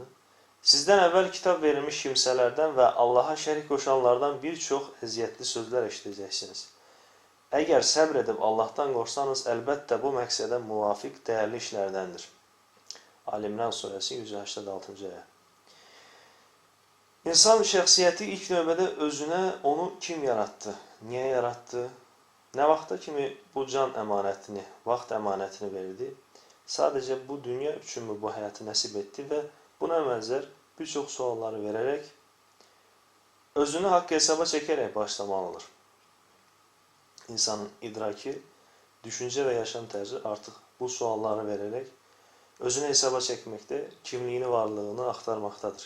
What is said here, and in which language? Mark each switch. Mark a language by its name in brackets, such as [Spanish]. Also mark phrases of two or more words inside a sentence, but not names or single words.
[Turkish] Sizden evvel kitap verilmiş kimselerden ve Allah'a şerik koşanlardan birçok eziyetli sözler eşiteceksiniz. Eğer sabredip Allah'tan korksanız elbette bu məqsədə muvafık değerli işlerdendir. Ali İmran suresi 186. ayet. [Azerbaijani] İnsan şəxsiyyəti ilk növbədə özünə onu kim yarattı, niye yarattı, ne vaxta kimi bu can əmanətini, vaxt əmanətini verdi, sadece bu dünya üçün mü bu həyatı nəsib etdi ve buna benzer birçok sualları vererek özünü haqq hesaba çekerek başlamalıdır. [Turkish] İnsanın idraki, düşünce ve yaşam tərzi artık bu sualları vererek özünü hesaba çekmekte, kimliğini, varlığını aktarmaktadır.